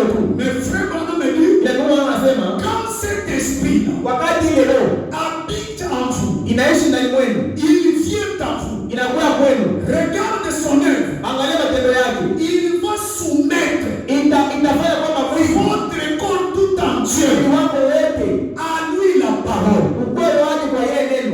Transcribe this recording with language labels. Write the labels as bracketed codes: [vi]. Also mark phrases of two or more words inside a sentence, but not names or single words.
[fr] Mais frère Branham me dit, [sw] Ile kama anasema [fr] quand cet esprit-là [sw] wakati ile roho [fr] habite en vous, [sw] inaishi ndani mwenu, [fr] il vient à vous, [sw] inakuwa kwenu, [fr] regarde son œuvre, [sw] angalia matendo yake, [fr] il va soumettre [sw] itafanya kwamba mwili [fr] votre corps tout entier [sw] wako wote [fr] à lui la parole. [sw] ukweli wake kwa yeye neno.